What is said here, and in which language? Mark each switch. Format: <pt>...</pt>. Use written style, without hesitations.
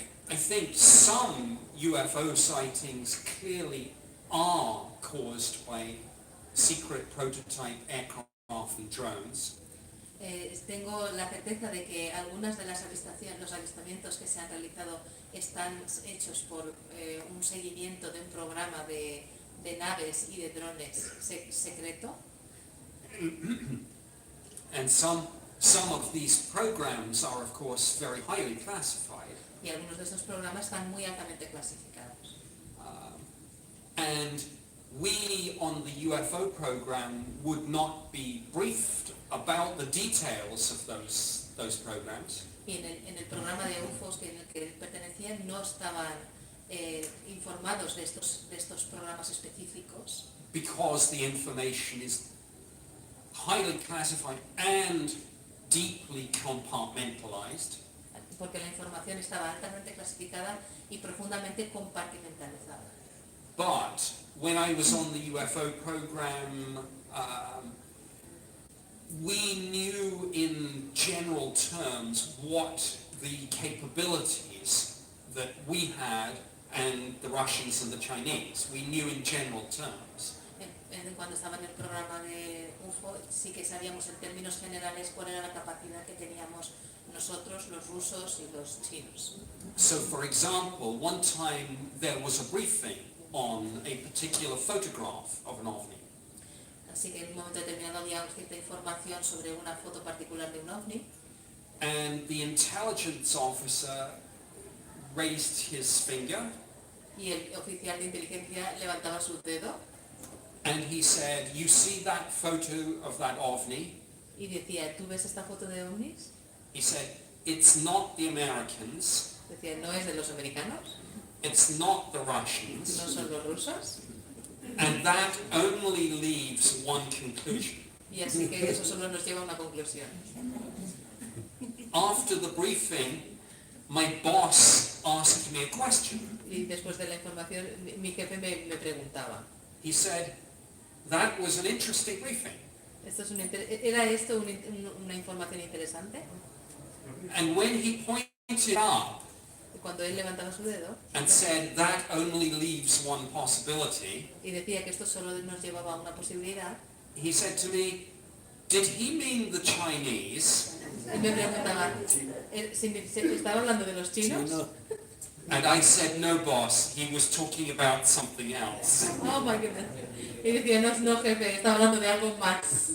<en>I think some UFO sightings clearly are caused by secret prototype aircraft and drones.</en> <es>Tengo la certeza de que algunas de los avistamientos que se han realizado están hechos por un seguimiento de un programa de naves y de drones secreto.</es> <en>And some of these programs are of course very highly classified.</en> <es>Y algunos de estos programas están muy altamente clasificados.</es> <en>And we on the UFO program would not be briefed about the details of those programs.</en> <es>Y en el programa de UFOs en el que pertenecían no estaban informados de estos programas específicos,</es> <en>Because the information is highly classified and deeply compartmentalized.</en> <es>porque la información estaba altamente clasificada y profundamente compartimentalizada.</es> <en>But when I was on the UFO program, we knew in general terms what the capabilities that we had and the Russians and the Chinese. We knew in general terms.</en> <es>Cuando estaba en el programa de UFO sí que sabíamos en términos generales cuál era la capacidad que teníamos nosotros, los rusos y los chinos.</es> <en>So for example, one time there was a briefing on a particular photograph of an ovni.</en> <es>Así que en un momento determinado había cierta información sobre una foto particular de un ovni</es> <en>And the intelligence officer raised his finger</en> <es>y el oficial de inteligencia levantaba su dedo</es> <en>and he said, "You see that photo of that ovni?"</en> <es>y decía, ¿tú ves esta foto de ovnis?</es> <en>He said, "It's not the Americans,</en> <es>Decía, no es de los americanos,</es> <en>it's not the</en> <es>no</es> <en>Russians,</en> <es>son los rusos.</es> <en>and that only leaves one conclusion."</en> <es>Y así que eso solo nos lleva a una conclusión.</es> <en>After the briefing, my boss asked me a question.</en> <es>Y después de la información, mi jefe me preguntaba,</es> <en>He said, "That was an interesting briefing."</en> <es>¿era esto una información interesante?</es> <en>And when he pointed up</en> <es>Y cuando él levantaba su dedo</es> <en>and said, "That only leaves one possibility,"</en> <es>y decía que esto solo nos llevaba a una posibilidad,</es> <en>he said to me, "Did he mean the Chinese?"</en> <es>él me preguntaba, ¿se estaba hablando de los chinos?</es> <en>And I said, "No, boss, he was talking about something else." Oh my goodness.</en> <es>Y decía, no jefe, estaba hablando de algo más.</es>